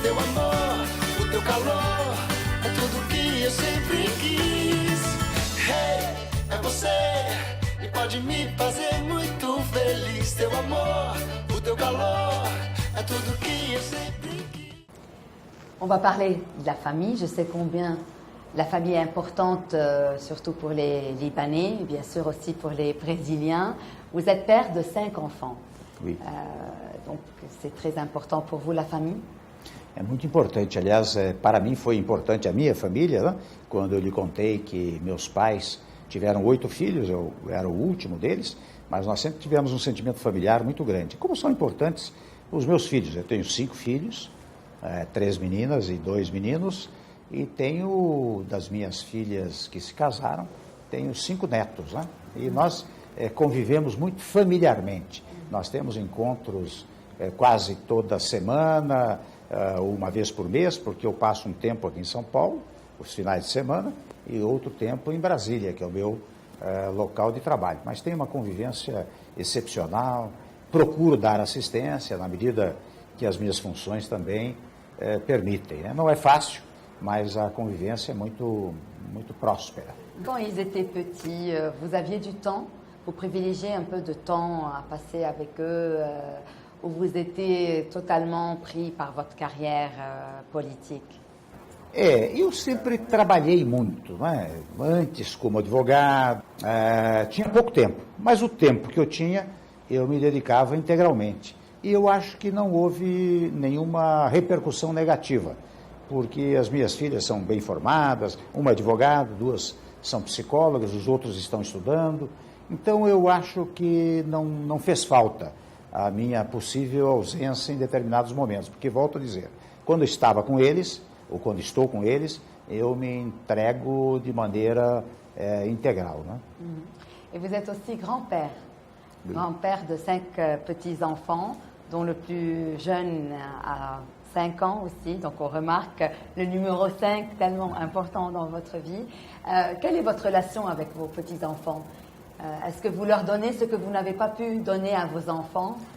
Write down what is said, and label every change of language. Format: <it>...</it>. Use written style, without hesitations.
<pt>Teu amor, o teu calor, é tudo que eu sempre quis. Hey, é você. Pode me fazer muito feliz. Teu amor, o teu calor, é tudo que eu sempre quis.</pt> <fr>On va parler de la famille. Je sais combien La famille est importante, surtout pour les Libanais, et bien sûr aussi pour les Brésiliens. Vous êtes père de 5 enfants. Oui. Donc c'est très important pour vous, la famille?</fr> <pt>É muito importante. Aliás, para mim foi importante a minha família, né? Quando eu lhe contei que meus pais tiveram 8 filhos, eu era o último deles, mas nós sempre tivemos um sentimento familiar muito grande. Como são importantes os meus filhos? Eu tenho 5 filhos, 3 meninas e 2 meninos, e tenho, das minhas filhas que se casaram, tenho 5 netos, né? E nós convivemos muito familiarmente. Nós temos encontros quase toda semana, uma vez por mês, porque eu passo um tempo aqui em São Paulo, os finais de semana, e outro tempo em Brasília, que é o meu local de trabalho. Mas tem uma convivência excepcional, procuro dar assistência na medida que as minhas funções também permitem, né? Não é fácil, mas a convivência é muito próspera.</pt> <fr>Quand ils étaient petits, vous aviez du temps? Vous privilégiez un peu de temps à passer avec eux, ou vous étiez totalement pris par votre carrière politique?</fr> <pt>Eu sempre trabalhei muito, né? Antes como advogado, tinha pouco tempo, mas o tempo que eu tinha, eu me dedicava integralmente. E eu acho que não houve nenhuma repercussão negativa, porque as minhas filhas são bem formadas, uma é advogada, 2 são psicólogas, os outros estão estudando. Então eu acho que não fez falta a minha possível ausência em determinados momentos, porque, volto a dizer, quando eu estava com eles, ou quando estou com eles, eu me entrego de maneira integral, né?</pt> <fr>Et vous êtes aussi grand-père, Oui. grand-père de 5 petits-enfants, dont le plus jeune a 5 ans aussi, donc on remarque le numéro 5 tellement important dans votre vie. Quelle est votre relation avec vos petits-enfants? Est-ce que vous leur donnez ce que vous n'avez pas pu donner à vos enfants?</fr>